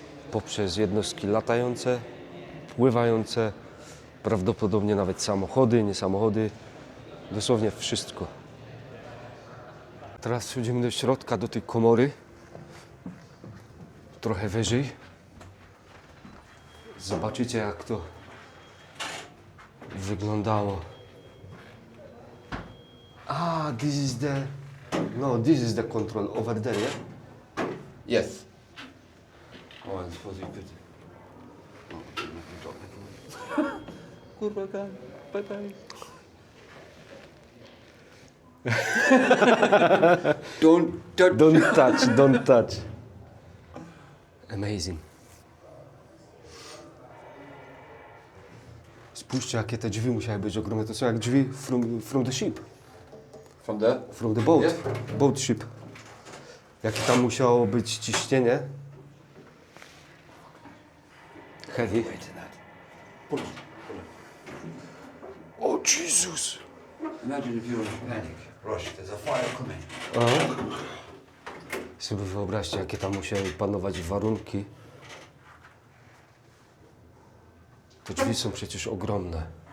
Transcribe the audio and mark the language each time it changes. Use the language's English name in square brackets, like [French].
[Polish] Poprzez jednostki latające, pływające, prawdopodobnie nawet samochody, nie samochody, dosłownie wszystko. Teraz wchodzimy do środka, do tej komory, trochę wyżej. Zobaczycie, jak to wyglądało. [English] This is the control over there, yeah? Yes. Oh, it's for the good. Kurwa, bye bye. Don't touch. Don't touch. Amazing. [Polish] Spójrzcie, jakie te drzwi musiały być ogromne. To są jak drzwi [English] from the ship. From From the boat. Yeah. Boat ship. [Polish] Jakie tam musiało być ciśnienie. [English] Heavy. Pull it. [Polish] O Jezus! [English] Imagine if you were in panic. Rush, there's a fire coming. [Polish] Sobie wyobraźcie, jakie tam musiały panować warunki. Te drzwi są przecież ogromne.